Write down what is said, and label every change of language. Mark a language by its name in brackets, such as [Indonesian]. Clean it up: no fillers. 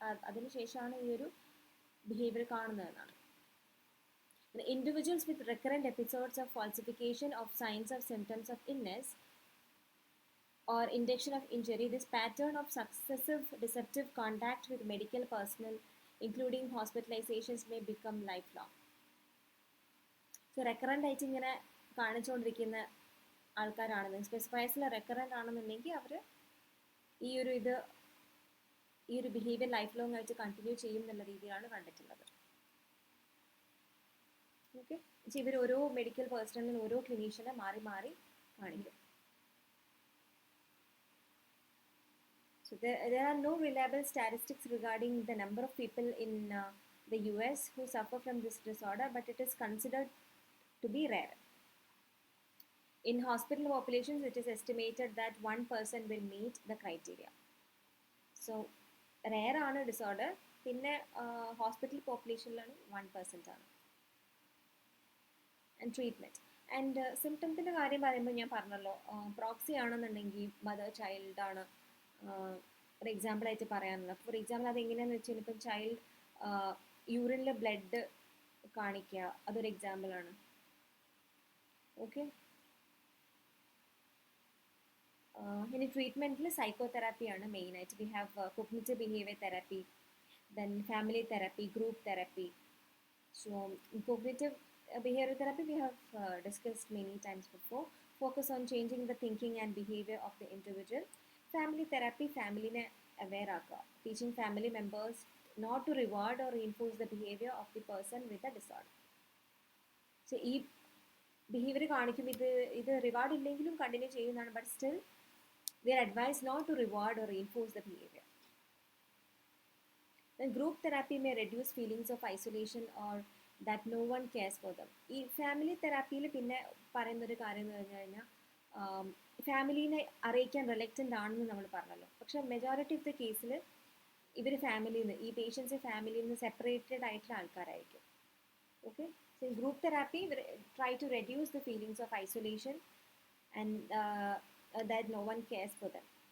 [Malayalam] അതിന് ശേഷമാണ് ഈ ഒരു behaviour കാണുന്നതെന്നാണ്. [English] Individuals with recurrent episodes of falsification of signs of symptoms of illness or induction of injury, this pattern of successive deceptive contact with medical personnel, including hospitalizations, may become lifelong. [Malayalam] So recurrent ആയിട്ട് ഇങ്ങനെ കാണിച്ചുകൊണ്ടിരിക്കുന്ന ആൾക്കാരാണെന്ന് സ്പെസിഫൈസിൽ recurrent ആണെന്നുണ്ടെങ്കിൽ അവർ ഈ ഒരു behaviour life long ആയിട്ട് continue ചെയ്യും എന്നുള്ള രീതിയിലാണ് കണ്ടിട്ടുള്ളത്. ഓക്കെ. ഇവർ ഓരോ മെഡിക്കൽ പേഴ്സണലിൽ ഓരോ ക്ലിനീഷ്യനെ മാറി മാറി കാണിക്കും. [English] So there are no reliable statistics regarding the number of people in the US who suffer from this disorder, but it is considered to be rare. In hospital populations, it is estimated that 1% will meet the criteria. [Malayalam] So rare ആണ് disorder. പിന്നെ hospital പോപ്പുലേഷനിലാണ് 1% ആണ്. And treatment and സിംറ്റംസിൻ്റെ കാര്യം പറയുമ്പോൾ ഞാൻ പറഞ്ഞല്ലോ, proxy ആണെന്നുണ്ടെങ്കിൽ mother child ആണ് ഒരു എക്സാമ്പിളായിട്ട് പറയാനുള്ളത്. ഫോർ എക്സാമ്പിൾ അതെങ്ങനെയാണെന്ന് വെച്ച് കഴിഞ്ഞാൽ ഇപ്പം ചൈൽഡ് യൂറിനിൽ ബ്ലഡ് കാണിക്കുക, അതൊരു എക്സാമ്പിളാണ്. ഓക്കെ. ഇനി ട്രീറ്റ്മെൻറ്റിൽ സൈക്കോതെറാപ്പിയാണ് മെയിനായിട്ട്. [English] We have cognitive behavior therapy, then family therapy, group therapy. So cognitive behavioral therapy we have discussed many times before. Focus on changing the thinking and behavior of the individual. Family therapy, [Malayalam] family ne aware aaka, [English] teaching family members not to reward or reinforce the behavior of the person with a disorder. [Malayalam] So ee behavior കാണിക്കും, ഇത് reward ഇല്ലെങ്കിലും continue ചെയ്യുന്നതാണ്. [English] But still they are advised not to reward or reinforce the behavior. Then group therapy may reduce feelings of isolation or that no one cares for them. [Malayalam] ഈ family തെറാപ്പിയിൽ പിന്നെ പറയുന്നൊരു കാര്യം എന്ന് പറഞ്ഞു കഴിഞ്ഞാൽ ഫാമിലീനെ അറിയിക്കാൻ റിലക്റ്റൻ്റ് ആണെന്ന് നമ്മൾ പറഞ്ഞല്ലോ. പക്ഷേ മെജോറിറ്റി ഓഫ് ദ കേസിൽ ഇവർ ഫാമിലിയിൽ നിന്ന്, ഈ പേഷ്യൻസ് ഫാമിലിയിൽ നിന്ന് സെപ്പറേറ്റഡ് ആയിട്ടുള്ള ആൾക്കാരായിരിക്കും. Okay. [English] So in group therapy try to reduce the feelings of isolation and that no one cares for them.